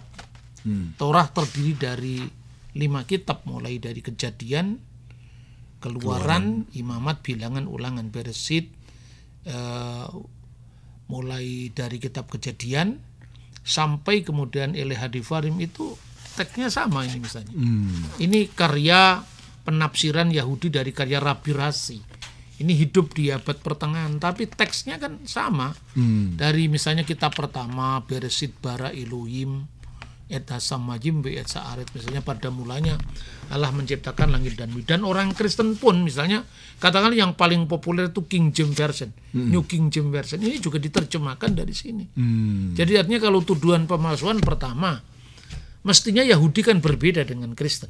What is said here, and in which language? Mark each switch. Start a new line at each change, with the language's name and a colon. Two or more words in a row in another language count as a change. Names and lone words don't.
Indonesian: Torah terdiri dari 5 kitab, mulai dari Kejadian, Keluaran, Imamat, Bilangan, Ulangan, Bereshit, mulai dari kitab Kejadian sampai kemudian Elehadivarim, itu teksnya sama. Ini misalnya ini karya penafsiran Yahudi dari karya Rabi Rashi. Ini hidup di abad pertengahan, tapi teksnya kan sama. Dari misalnya kitab pertama,
Hebrew: בראשית ברא אלהים את השמים ואת הארץ,
Indonesian: misalnya pada mulanya Allah menciptakan langit dan bumi. Dan orang Kristen pun misalnya katakan yang paling populer itu King James Version, New King James Version, ini juga diterjemahkan dari sini. Jadi artinya kalau tuduhan pemalsuan, pertama, mestinya Yahudi kan berbeda dengan Kristen.